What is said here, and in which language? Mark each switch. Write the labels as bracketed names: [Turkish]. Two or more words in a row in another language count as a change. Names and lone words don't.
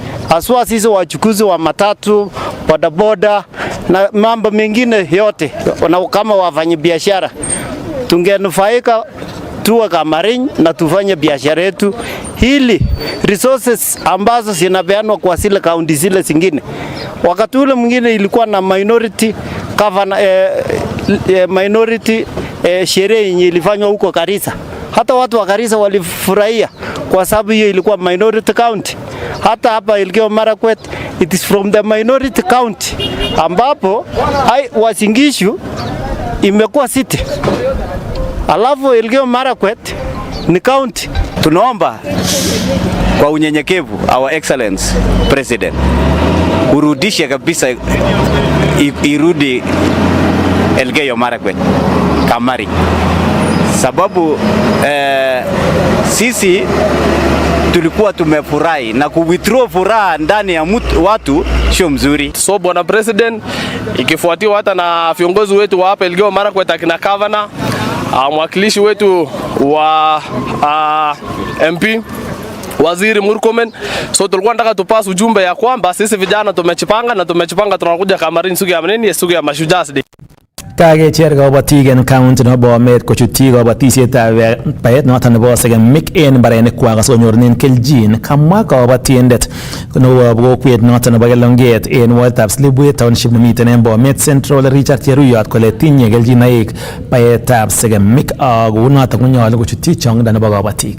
[Swahili] Aswa sisi wachukuzi wa matatu, bodaboda na mambo mengine yote, na kama wafanyi biashara tungenufaika tuwe Kamariny na tufanye biashara yetu, hili resources ambazo zinapeanwa kwa zile kaunti zile zingine. Wakati ule mwingine ilikuwa na [English] minority governor, [Swahili] sherehe yenye ilifanywa huko Garissa. Hata watu wa Garissa walifurahia kwa sababu hiyo ilikuwa [English] minority county. [Swahili] Hata hapa Elgeyo Marakwet, [English] it is from the minority county [Swahili] ambapo Uasin Gishu imekuwa city. Alafu Elgeyo Marakwet ni county. Tunaomba kwa unyenyekevu [English] our excellence president [Swahili] urudishe kabisa, irudi Elgeyo Marakwet Kamariny, sababu sisi tulikuwa tumefurahi na ku-withdraw furaha ndani ya watu sio mzuri. So bwana president, ikifuatiwa hata na viongozi wetu wa hapa Elgeyo Marakwet akina governor, mwakilishi wetu wa MP Waziri Murkomen, so tulikuwa nataka tupase ujumbe ya kwamba sisi vijana tumechipanga tunakuja Kamariny siku ya nini, siku ya Mashujaa Day. [Kalenjin] Kakecher kabatik en county nebo Bomet kochutyi kabatisietab baet noton nebo segemik en mbarenikwak asikonyorunen keljin. Kamwa kabatindet nebo kokwet noton nebo Kelonget en wardab Slibwet township nemiten en Bomet Central Richard Cheruyot kole tinye keljinoik baetab segemik ak kounoton konyolu kochutyi chongindo nebo kabatik.